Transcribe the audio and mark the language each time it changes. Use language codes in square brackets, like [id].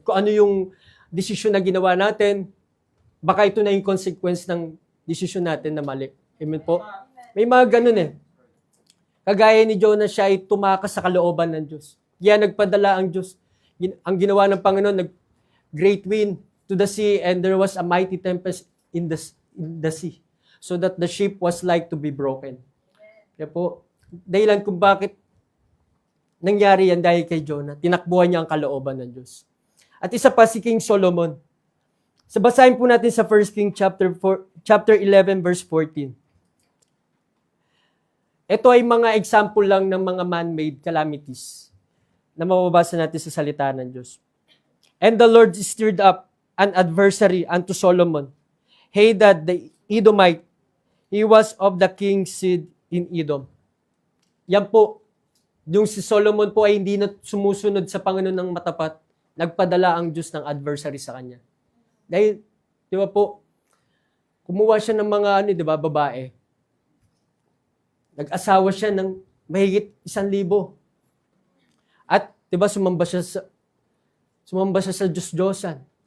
[tl] Kung ano yung desisyon na ginawa natin, baka ito na yung consequence ng desisyon natin na mali. Amen po? May mga ganun eh. Kagaya ni Jonah, siya ay tumakas sa kalooban ng Diyos. Kaya nagpadala ang Diyos. Ang ginawa ng Panginoon, [en] great wind to the sea, and there was a mighty tempest in the sea, so that the ship was like to be broken. [tl] Kaya po, dahilan kung bakit nangyari yan dahil kay Jonah. Tinakbuhan niya ang kalooban ng Diyos. At isa pa si King Solomon. Basahin po natin sa 1 King chapter 11 verse 14. Ito ay mga example lang ng mga man-made calamities na mababasa natin sa salita ng Diyos. [en] "And the Lord stirred up an adversary unto Solomon, Hadad the Edomite. He was of the king's seed in Edom." [tl] Yan po, yung si Solomon po ay hindi na sumusunod sa Panginoon ng matapat, nagpadala ang Diyos ng adversary sa kanya. Dahil, di ba po, kumuha siya ng mga, di ba, babae. Nag-asawa siya ng mahigit 1,000. At, di ba, sumamba siya sa Diyos-Diyosan.